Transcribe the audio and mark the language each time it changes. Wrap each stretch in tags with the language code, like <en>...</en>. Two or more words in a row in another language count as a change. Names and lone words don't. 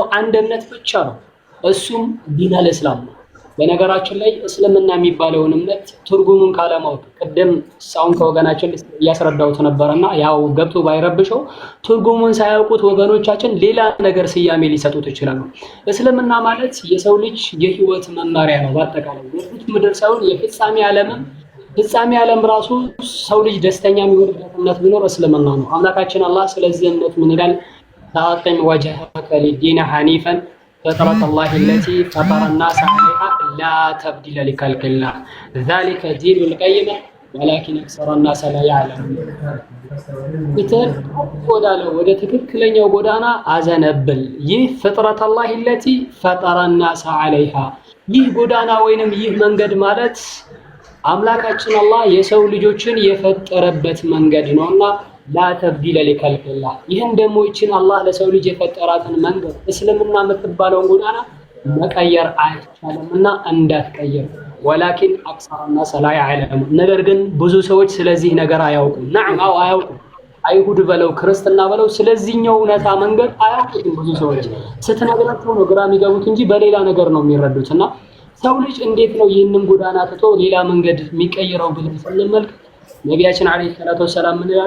<am>አንድ እምነት ብቻ ነው። እሱም</am> <ar>دين الإسلام</ar> <am>ነው። በነገራችን ላይ እስልምና የሚባለውን እምነት ትርጉሙን ካለማወቅ ቅድም ሳውን ከወገናችን እያስረዳሁት ነበርና ያው ገብቶ ባይረብሸው ትርጉሙን ሳያውቁት ወገኖቻችን ሌላ ነገር ስያሜ ሊሰጡት ይችላሉ። እስልምና ማለት የሰው ልጅ የህይወት መመሪያ ነው። በአጠቃላይ የፍት ምድር ሳይሆን የፍጻሜ ዓለም ራሱ ሰው ልጅ ደስተኛ የሚሆንበት እምነት ቢኖር እስልምና ነው። አምላካችን አላህ ስለዚህ እምነት ምን ይላል?</am> <ar>أقم وجهك للدين حنيفا فطرة الله التي فطر الناس عليها لا تبديل لخلق الله ذلك دين القيمة ولكن أكثر الناس لا يعلمون</ar> <am>ጎዳናው ወደ ትክክለኛው ጎዳና አዘነብል። ይህ</am> <ar>فطرة الله التي فطر الناس عليها</ar> <am>ይህ ጎዳና ወይንም ይህ መንገድ ማለት አምላካችን አላህ የሰው ልጆችን የፈጠረበት መንገድ ነውና</am> <ar>لا تبديل</ar> <am>ሊከልቅላህ። ይህን ደግሞ ይችን አላህ ለሰው ልጅ የፈጠራትን መንገድ እስልምና የምትባለውን ጎዳና መቀየር አይቻልምና እንዳትቀይር።</am> <ar>ولكن أكثر الناس لا يعلمون።</ar> <am>ነገር ግን ብዙ ሰዎች ስለዚህ ነገር አያውቁም። ነዓም አያውቁም። አይሁድ በለው ክርስትና በለው ስለዚህኛው እውነታ መንገድ አያውቁም። ብዙ ሰዎች ስትነግራቸው ነው ግራ የሚገቡት እንጂ በሌላ ነገር ነው የሚረዱትና ሰው ልጅ እንዴት ነው ይህንን ጎዳና ትቶ ሌላ መንገድ የሚቀይረው ብለን ስንመልከት ነቢያችን</am> <ar>عليه الصلاة والسلام</ar> <am>ምን ይላሉ?</am>